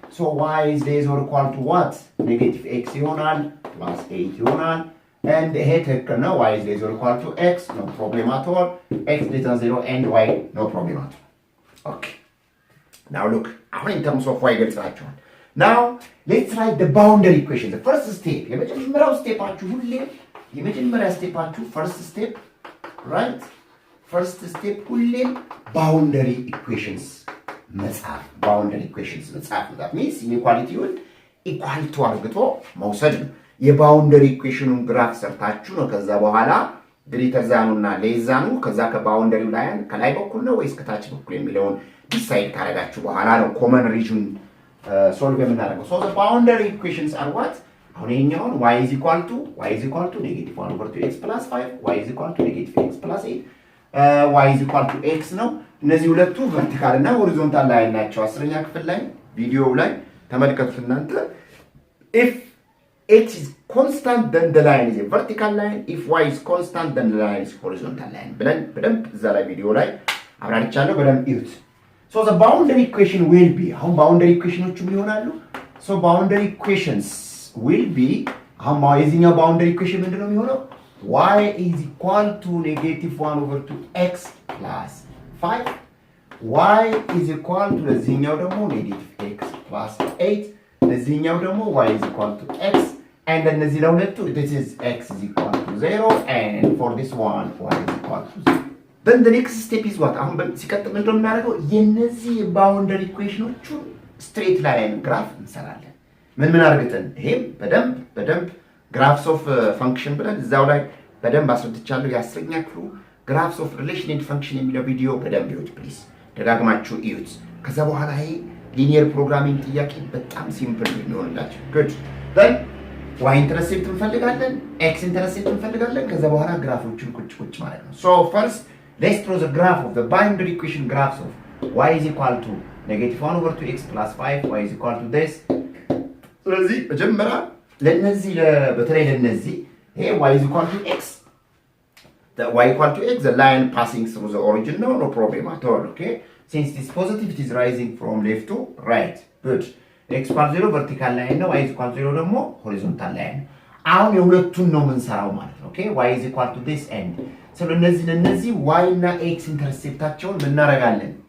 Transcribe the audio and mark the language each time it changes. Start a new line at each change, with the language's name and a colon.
English: So y is less or equal to what?
Amharic: ኔጌቲቭ x ይሆናል plus 8 ይሆናል።
English: And
Amharic: ይሄ ትክክል ነው።
English: y is less or equal to x, no problem at all. X less than 0 and y, no problem at all. Okay. Now look,
Amharic: አሁን in terms of y ገልጻችኋል።
English: Now let's write the boundary equation. The first step,
Amharic: የመጀመሪያው ስቴፓችሁ ሁሌም የመጀመሪያ ስቴፓችሁ
English: first step, right?
Amharic: First step ሁሌም boundary equations መጻፍ። boundary equations መጻፍ ነው። That means inequalityውን equal to አድርጎ መውሰድ ነው። የባውንደሪ ኢኩዌሽኑን ግራፍ ሰርታችሁ ነው ከዛ በኋላ ግሬተር ዛኑና ሌስ ዛኑ ከዛ ከባውንደሪው ላይ ከላይ በኩል ነው ወይስ ከታች በኩል የሚለውን ዲሳይድ ካደረጋችሁ በኋላ ነው ኮመን ሪጅን ሶልቭ የምናደርገው።
English: So the boundary equations are what?
Amharic: አሁን ይሄኛውን
English: y is equal to negative 1 over 2x plus 5, y is equal to negative x plus 8, y is equal to x
Amharic: ነው። እነዚህ ሁለቱ ቨርቲካል እና ሆሪዞንታል ላይን ናቸው። አስረኛ ክፍል ላይ ቪዲዮው ላይ ተመልከቱት እናንተ። if
English: x is constant then the line is a vertical line, if y is constant then the line is horizontal line
Amharic: ብለን በደንብ እዛ ላይ ቪዲዮ ላይ አብራርቻለሁ። በደንብ እዩት።
English: so the boundary equation will be
Amharic: አሁን boundary equationዎቹ ምን ይሆናሉ?
English: so boundary equations will be
Amharic: አሁን የዚህኛው boundary equation ምንድነው የሚሆነው?
English: y is equal to -1/2x plus 5, y is equal to ለዚህኛው ደግሞ -x plus 8, ለዚህኛው ደግሞ y is equal to x, and then እነዚህ ለሁለቱ this is x is equal to 0 and for this one y is equal to 0. then the next step is what?
Amharic: አሁን ሲቀጥል ምንድነው የምናደርገው? የነዚህ boundary equationዎቹን straight line graph እንሰራለን። ምን አድርገን? ይሄም በደንብ graphs of function ብለን እዛው ላይ በደንብ አስረድቻለሁ። የአስረኛ ክፍሉ graphs of relation and function የሚለው ቪዲዮ በደንብ ይዩት ፕሊዝ፣ ደጋግማችሁ እዩት። ከዛ በኋላ ይሄ ሊኒየር ፕሮግራሚንግ ጥያቄ በጣም ሲምፕል የሚሆንላችሁ። good then y ኢንተርሴፕት እንፈልጋለን፣ x ኢንተርሴፕት እንፈልጋለን። ከዛ በኋላ ግራፎችን ቁጭ ማለት ነው።
English: so first let's draw the graph of the boundary equation graphs of y is equal to -1/2x plus 5, y is equal to this.
Amharic: ስለዚህ መጀመሪያ ለነዚህ በተለይ ለነዚህ ይሄ
English: y is equal to x, the y equal to x, the line passing through the origin, no problem at all. Okay, since it is positive it is rising from left to right.
Amharic: good x equal 0 vertical line ነው, y is equal 0 ደግሞ horizontal line። አሁን የሁለቱን ነው የምንሰራው ማለት ነው። okay, y is equal to this end። ስለዚህ ለነዚህ y እና x ኢንተርሴፕታቸውን ምን እናደርጋለን?